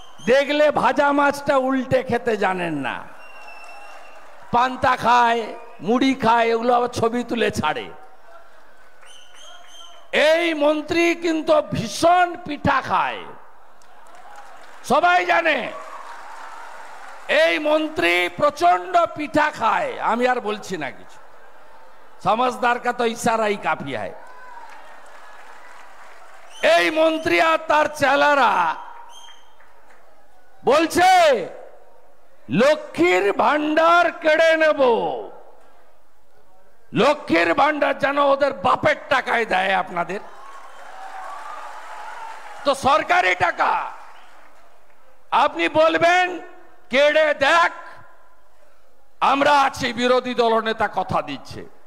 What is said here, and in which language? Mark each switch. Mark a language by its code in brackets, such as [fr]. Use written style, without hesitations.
[bn] দেখলে ভাজা মাছটা উল্টে খেতে জানেন না, পান্তা খায়, মুড়ি খায়, এগুলো আবার ছবি তুলে ছাড়ে। এই মন্ত্রী কিন্তু ভীষণ পিঠা খায়, সবাই জানে। এই মন্ত্রী প্রচন্ড পিঠা খায়, আমি আর বলছি না কিছু। [hi] समझदार का तो इशारा ही काफी है। [bn] এই মন্ত্রী আর তার চেলারা বলছে লক্ষ্মীর ভান্ডার কেড়ে নেব। লক্ষ্মীর ভান্ডার যেন ওদের বাপের টাকায় দেয় আপনাদের, তো সরকারি টাকা আপনি বলবেন কেড়ে দেখ, আমরা আছি, বিরোধী দলনেতা কথা দিচ্ছে।